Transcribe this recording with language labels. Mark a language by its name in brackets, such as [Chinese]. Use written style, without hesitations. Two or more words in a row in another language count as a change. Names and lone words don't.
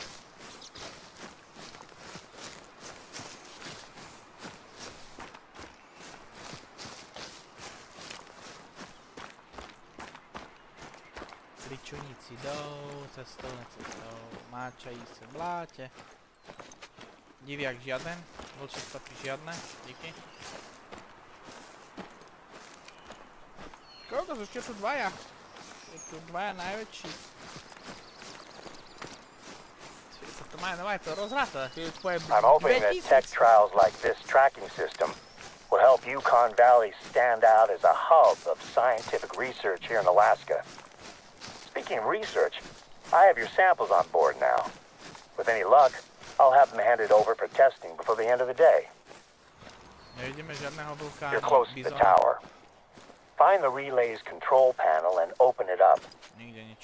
[Czech] Pričuníci jdou, cestou, necestou, máčají se v blátě. [Slovak] Diviak žiaden, vlčí stopy žiadne, díky. Koľko sú ešte tu dvaja? Je tu dvaja najväčší. [English] I'm hoping that tech trials like this tracking system will help Yukon Valley stand out as a hub of scientific research here in Alaska. Speaking of research, I have your samples on board now. With any luck, I'll have them handed over for testing before the end of the day. [Slovak] Nevidíme žiadneho vlka, [English] You're close to the tower. Find the relay's control panel and open it up. [Slovak] Nikde nič.